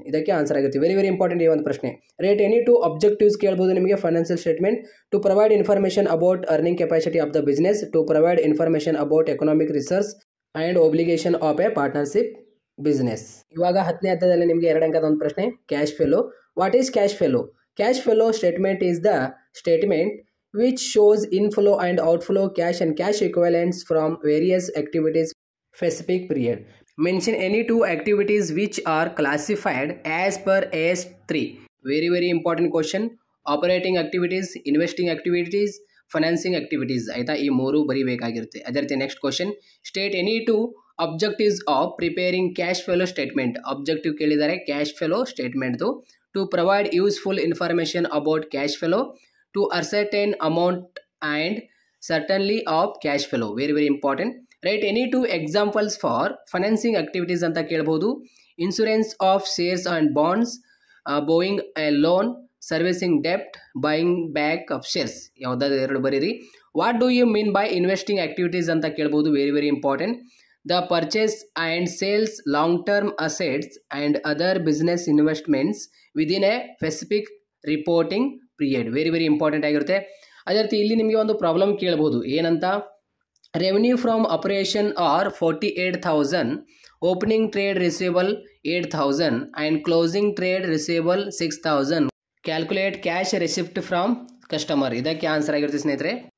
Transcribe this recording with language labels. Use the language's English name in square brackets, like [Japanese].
[Kannada] ಇದಕ್ಕೆ ಆನ್ಸರ್ ಆಗುತ್ತೆ [English] very very important [Kannada] ಈ ಒಂದು ಪ್ರಶ್ನೆ. [English] state any 2 objectives [Kannada] ಕೇಳಬಹುದು ನಿಮಗೆ [English] Financial statement. To provide information about earning capacity of the business, to provide information about economic research and obligation of a partnership business. [Kannada] ಇವಾಗ 10ನೇ ಅಧ್ಯಾಯದಲ್ಲಿ ನಿಮಗೆ 2 ಅಂಕದ ಒಂದು ಪ್ರಶ್ನೆ. [English] Cash flow. What is cash flow? Cash flow statement is the statement which shows inflow and outflow cash and cash equivalents from various activities specific period. Mention any 2 activities which are classified as per AS3. Very very important question. Operating activities, investing activities, financing activities. [Kannada] ಆಯ್ತಾ, ಈ 3 ಬರಿಬೇಕಾಗಿರುತ್ತೆ. ಅದೇ ರೀತಿ [English] Next question. State any 2 objectives of preparing cash flow statement. [Kannada] Objective ಕೇಳಿದ್ದಾರೆ cash flow ಸ್ಟೇಟ್ಮೆಂಟ್ದು. [English] To provide useful information about cash flow, to ascertain amount and certainty of cash flow. Very very important. Write any 2 examples for financing activities [Kannada] ಅಂತ ಕೇಳಬಹುದು. [English] Insurance of shares and bonds, borrowing a loan, servicing debt, buying back of shares. [Kannada] ಯಾವುದಾದ್ರು 2 ಬರೀರಿ. [English] What do you mean by investing activities [Kannada] ಅಂತ ಕೇಳಬಹುದು. [English] Very very important. The purchase and sales long-term assets and other business investments within a specific reporting period. Very very important ಆಗಿರುತ್ತೆ. [Kannada] ಅದೇ ರೀತಿ ಇಲ್ಲಿ ನಿಮಗೆ ಒಂದು ಪ್ರಾಬ್ಲಮ್ ಕೇಳಬಹುದು. ಏನಂತ? [English] Revenue from operation are 48,000, opening trade receivable 8,000 and closing trade receivable 6,000. Calculate cash receipt from customer. [Kannada] ಇದಕ್ಕೆ answer ಆಗಿರುತ್ತೆ ಸ್ನೇಹಿತರೆ.